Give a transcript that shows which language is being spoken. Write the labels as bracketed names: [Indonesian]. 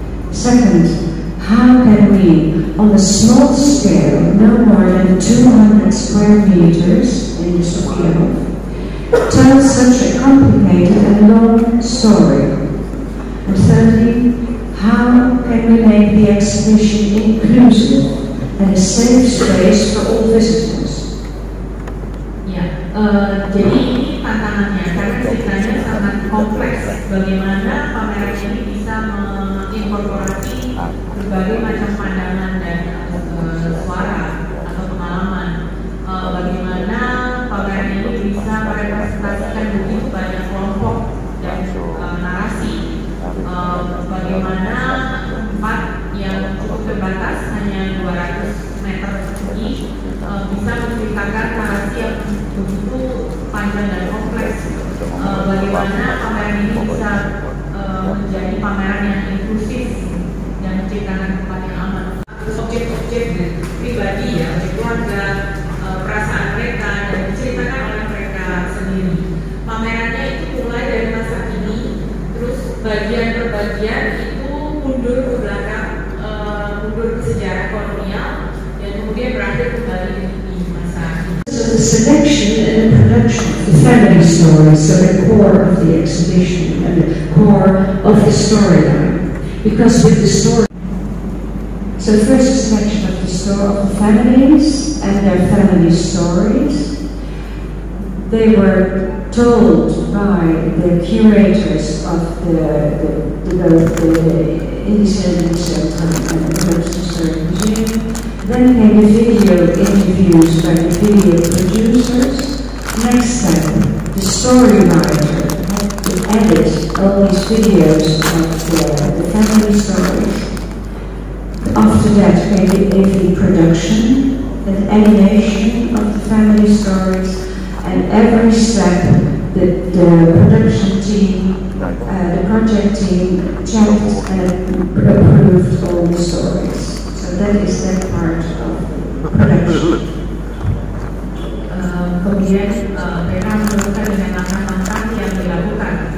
[English] Second, how can we, on a small scale, no more than 200 square meters in the Sophiahof, tell such a complicated and long story? And thirdly, how can we make the exhibition inclusive and a safe space for all visitors? [Indonesian] Jadi ini tantangannya karena ceritanya sangat kompleks. Bagaimana pameran ini bisa menginkorporasi berbagai macam pandangan dan suara atau pengalaman. Bagaimana pameran ini bisa merepresentasikan begitu banyak kelompok dan narasi. Bagaimana tempat yang cukup terbatas hanya 200 meter persegi bisa menceritakan narasi yang begitu panjang dan kompleks. Bagaimana pameran ini bisa menjadi pameran yang inklusif dan menciptakan tempat yang aman. Objek-objek pribadi ya, keluarga, perasaan mereka dan diceritakan oleh mereka sendiri. Pamerannya itu mulai dari masa kini, terus bagian per bagian itu mundur ke belakang, mundur ke sejarah kolonial, dan kemudian berakhir kembali di masa kini. [English] So the selection and the production of the family story, so the core of the exhibition and the core of the storyline. Because with the story, so first a selection of the story of the families and their family stories. They were told by the curators of the Independent Center and the Historic Museum. Then came the video interviews by the video producers. Next step, the story writer had to edit all these videos of the family stories. After that came the AV production, and animation of the family stories, and every step the production team, the project team checked and approved all the stories. So that is that part of production. [Indonesian] Kemudian mereka menemukan dengan langkah-langkah yang dilakukan.